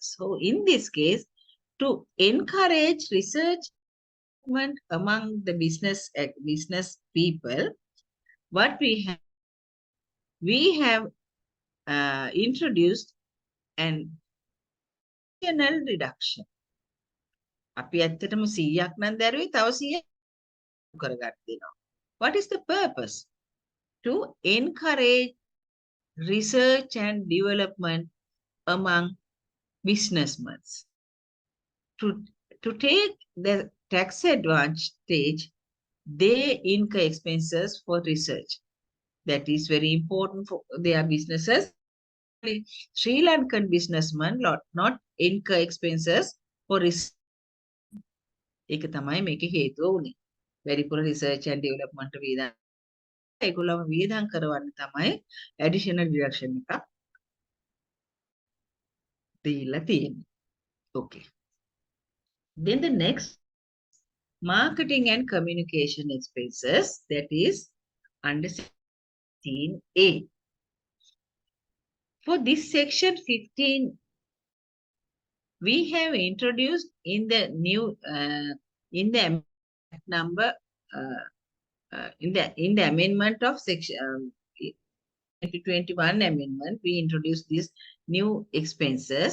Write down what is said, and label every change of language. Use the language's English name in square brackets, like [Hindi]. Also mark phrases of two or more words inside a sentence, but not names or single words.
[English] So in this case, to encourage research among the business people, what we have introduced an additional reduction. [Sinhala] අපි ඇත්තටම 100ක් නම් දැරුවේ තව 100ක් කරගන්න දෙනවා. [English] What is the purpose? To encourage research and development among businessmen. To take the tax advantage, they incur expenses for research. That is very important for their businesses. Sri Lankan businessmen not incur expenses for research. [Sinhala] ඒක තමයි මේකේ හේතුව උනේ. වැඩිපුර [English] research and development [Sinhala] වියදම් ඒගොල්ලෝ වියදම් කරවන්න තමයි [English] additional deduction [Sinhala] එකක් දීලා තියෙන්නේ. [English] Okay. Then the next, marketing and communication expenses, that is under 15A. For this section 15, we have introduced in the new in the number in the amendment of section 2021 amendment, we introduced these new expenses.